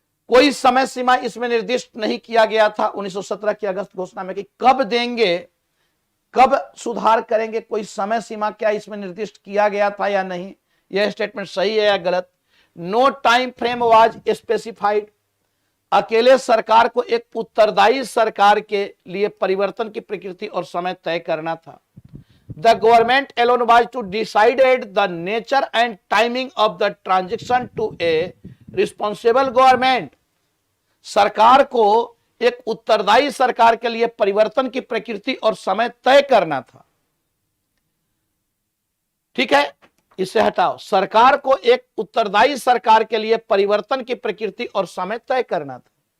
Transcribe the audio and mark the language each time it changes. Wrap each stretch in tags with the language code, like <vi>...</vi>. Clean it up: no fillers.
<hi>कोई समय सीमा इसमें निर्दिष्ट नहीं किया गया था 1917 की अगस्त घोषणा में कि कब देंगे, कब सुधार करेंगे। कोई समय सीमा क्या इसमें निर्दिष्ट किया गया था या नहीं, यह स्टेटमेंट सही है या गलत?</hi> <en>No time frame was specified.</en> <hi>अकेले सरकार को एक उत्तरदायी सरकार के लिए परिवर्तन की प्रकृति और समय तय करना था।</hi> <en>The government alone was to decide the nature and timing of the transition to a responsible government.</en> <hi>सरकार को एक उत्तरदायी सरकार के लिए परिवर्तन की प्रकृति और समय तय करना था। ठीक है, इसे हटाओ। सरकार को एक उत्तरदायी सरकार के लिए परिवर्तन की प्रकृति और समय तय करना था।</hi>